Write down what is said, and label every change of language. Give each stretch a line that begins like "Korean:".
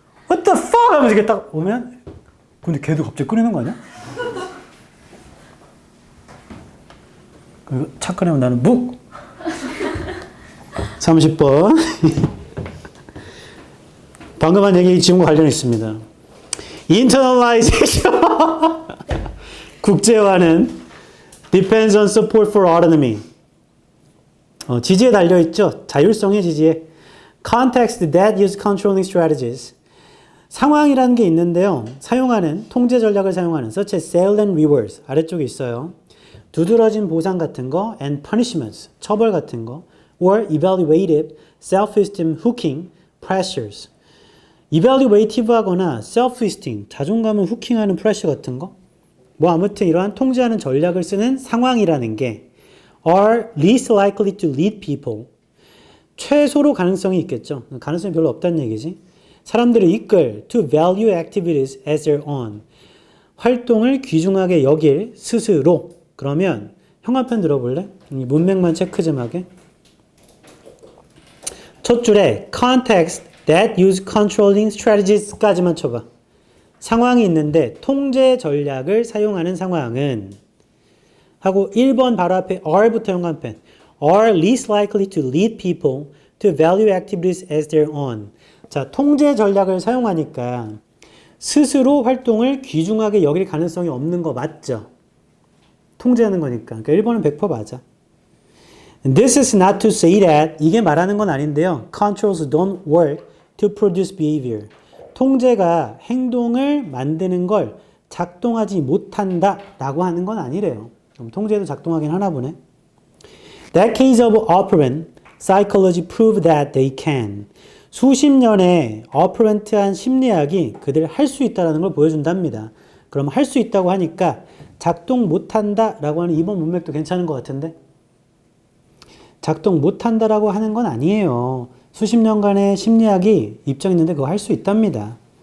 English: What the fuck
Korean: 하면서 이렇게 딱 오면 근데 걔도 갑자기 끊이는 거 아니야? 그리고 착각하면 나는 묵! 30번. 방금 한 얘기 지금과 관련이 있습니다.
English: Internalization.
Korean: 국제화는
English: depends on support for autonomy.
Korean: 지지에 달려있죠. 자율성의 지지에.
English: Context that use controlling strategies.
Korean: 상황이라는 게 있는데요. 사용하는 통제 전략을 사용하는
English: such as sale and rewards.
Korean: 아래쪽에 있어요. 두드러진 보상 같은 거
English: and punishments.
Korean: 처벌 같은 거.
English: or evaluative, self-esteem hooking pressures. evaluative
Korean: 하거나 self-esteem, 자존감을 후킹하는 프레셔 같은 거. 뭐 아무튼 이러한 통제하는 전략을 쓰는 상황이라는 게
English: are least likely to lead people.
Korean: 최소로 가능성이 있겠죠. 가능성이 별로 없다는 얘기지. 사람들을 이끌
English: to value activities as their own.
Korean: 활동을 귀중하게 여길 스스로. 그러면 형 한 편 들어볼래? 문맥만 체크 좀 하게. 첫 줄에
English: context that use controlling strategies
Korean: 까지만 쳐봐. 상황이 있는데 통제 전략을 사용하는 상황은 하고 1번 바로 앞에 are부터 연관펜
English: are least likely to lead people to value activities as their own.
Korean: 자, 통제 전략을 사용하니까 스스로 활동을 귀중하게 여길 가능성이 없는 거 맞죠? 통제하는 거니까. 그러니까 1번은 100% 맞아.
English: This is not to say that
Korean: 이게 말하는 건 아닌데요.
English: Controls don't work to produce behavior.
Korean: 통제가 행동을 만드는 걸 작동하지 못한다 라고 하는 건 아니래요. 그럼 통제도 작동하긴 하나 보네.
English: That case of operant psychology prove that they can.
Korean: 수십 년의 operant한 심리학이 그들 할 수 있다는 걸 보여준답니다. 그럼 할 수 있다고 하니까 작동 못한다 라고 하는 이번 문맥도 괜찮은 것 같은데 작동 못한다라고 하는 건 아니에요. 수십 년간의 심리학이 입증 있는데 그거 할 수 있답니다.